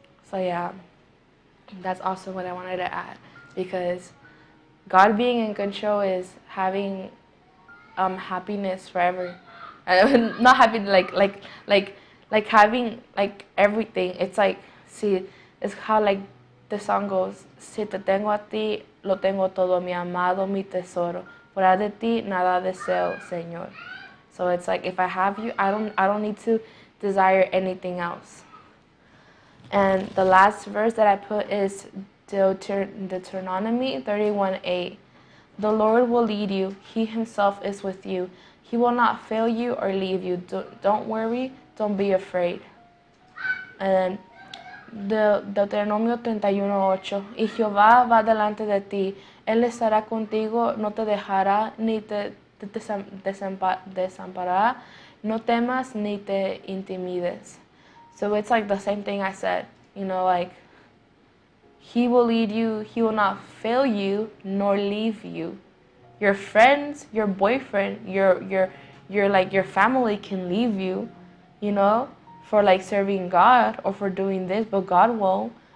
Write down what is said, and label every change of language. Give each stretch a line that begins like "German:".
English: So yeah, that's also what I wanted to add. Because God being in control is having happiness forever. Not happy like having like everything. It's like, see, it's how like the song goes.
Spanish: Si te tengo a ti, lo tengo todo, mi amado, mi tesoro. Fuera de ti, nada deseo, Señor.
English: So it's like, if I have you, I don't need to desire anything else. And the last verse that I put is Deuteronomy 31:8. The Lord will lead you. He Himself is with you. He will not fail you or leave you. Don't worry. Don't be afraid. And Deuteronomio 31:8.
Spanish: Y Jehová va delante de ti. Él estará contigo, no te dejará ni te desamparará. No temas ni te intimides.
English: So it's like the same thing I said. Like, He will lead you. He will not fail you nor leave you. Your friends, your boyfriend, your family can leave you, for like serving God or for doing this, but God won't.